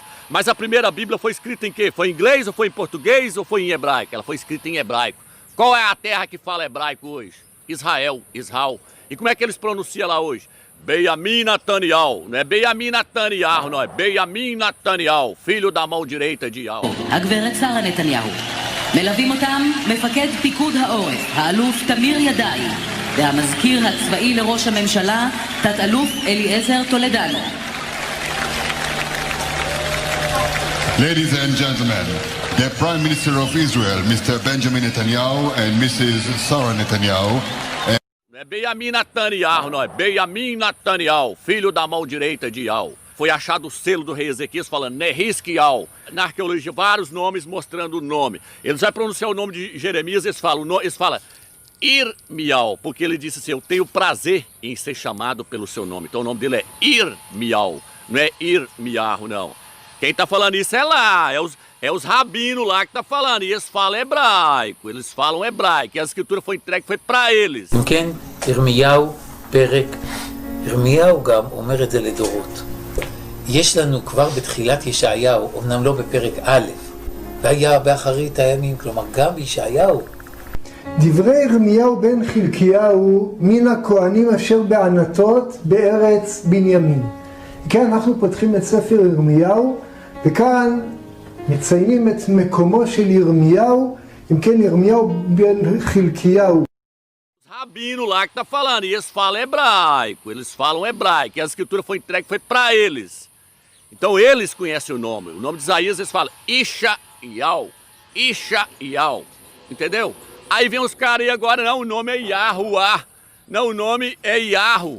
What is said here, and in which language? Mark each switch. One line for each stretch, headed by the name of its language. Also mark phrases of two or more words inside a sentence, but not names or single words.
Portuguese: Mas a primeira Bíblia foi escrita em quê? Foi em inglês ou foi em português ou foi em hebraico? Ela foi escrita em hebraico. Qual é a terra que fala hebraico hoje? Israel. E como é que eles pronunciam lá hoje? Benjamin Netanyahu. Não é Benjamin Netanyahu, não. É Benjamin Netanyahu, filho da mão direita de Yahu.
Hebrew: הגברת שרה נתניהו. מלווים אותם מפקד פיקוד העורף, האלוף תמיר ידעי, והמזכיר הצבאי לראש הממשלה, תת-אלוף אליעזר טולדנו.
English: Ladies and gentlemen, the Prime Minister of Israel, Mr. Benjamin Netanyahu, and Mrs. Sarah Netanyahu.
Portuguese: Não é Benjamin Netanyahu, não. É Benjamin Netanyahu, filho da mão direita de Yahu. Foi achado o selo do rei Ezequias falando Nehiskial. Na arqueologia, vários nomes mostrando o nome. Eles vão pronunciar o nome de Jeremias, eles falam Irmial, porque ele disse assim, eu tenho prazer em ser chamado pelo seu nome. Então o nome dele é Irmial, não é Irmiarro, não. Quem tá falando isso é lá, é os rabinos lá que tá falando, e eles falam hebraico, e a escritura foi entregue, foi para eles.
Hebrew: כן, ירמיהו פרק, ירמיהו גם אומר את זה לדורות. יש לנו כבר בתחילת ישעיהו, אמנם לא בפרק א', והיה באחרית הימים, כלומר גם בישעיהו. דברי ירמיהו בן חלקיהו מן הכהנים אשר בענתות בארץ בנימין. כן, אנחנו פותחים את ספר ירמיהו, וכאן מציינים את מקומו של ירמיהו, אם כן ירמיהו בן חלקיהו.
Portuguese: Rabino lá que tá falando, e eles falam hebraico, e a escritura foi entregue, foi para eles. Então eles conhecem o nome de Isaías eles falam Ishael, entendeu? Aí vem os caras aí agora, não, o nome é Yahuwah, não, o nome é Yahu.